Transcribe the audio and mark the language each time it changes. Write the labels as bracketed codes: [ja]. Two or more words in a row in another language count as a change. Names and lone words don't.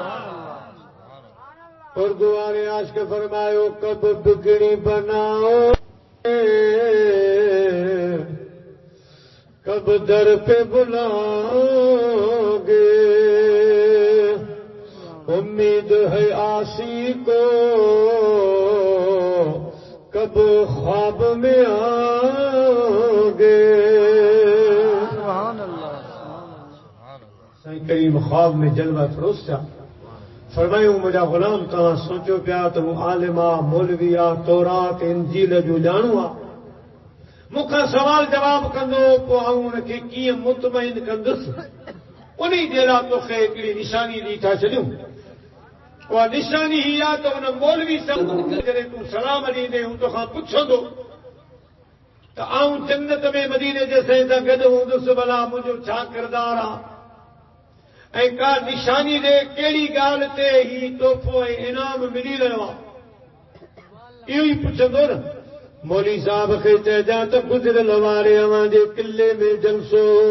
[sd] اور دوارے عاشق فرمائیو [ur] کب بگڑی بناؤ کب در پہ بلاؤ گے امید ہے آسی کو کب خواب میں آؤ گے [ar] سبحان اللہ [sd] سائیں کریم خواب میں جلوہ فروز تھا فرمایوں مجھا غلام تव्हां سوچو پیا تو وہ عالم آ مولوی آ تورات انجیل جو ॼाणू आ मूंखां सवाल जवाब कंदो पोइ आऊं हुनखे कीअं मुतमइन कंदुसि उन जे लाइ तोखे हिकिड़ी निशानी ॾेई था छॾियूं उहा निशानी हीअ आहे त हुन मौलवी जॾहिं तूं सलाम ॾींदे हू तोखां पुछंदो त आऊं जन्नत में मदीने जे साईं सां गॾु हूंदुसि भला मुंहिंजो छा किरदारु आहे ऐं का निशानी ॾे कहिड़ी ॻाल्हि ते ही तोहफ़ो ऐं इनाम मिली रहियो आहे इहो ई पुछंदो न मौली साहब खे चइजां त गुज़िरियल वारे अवां जे किले में जलसो